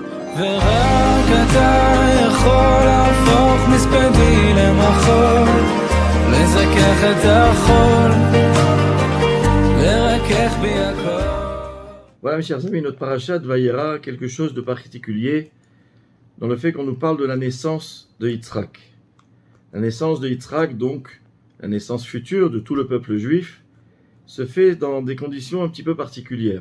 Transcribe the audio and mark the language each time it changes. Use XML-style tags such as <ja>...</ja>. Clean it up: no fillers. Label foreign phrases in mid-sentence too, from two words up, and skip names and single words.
<he>ורק אתה יכול להפוך מספדי למחול, לזכך את החול, לרכך בי הכל.</he> <fr>Voilà mes chers amis, notre parasha de Vayera, quelque chose de particulier dans le fait qu'on nous parle de la naissance de Yitzhak. La naissance de Yitzhak, donc la naissance future de tout le peuple juif, se fait dans des conditions un petit peu particulières.</fr>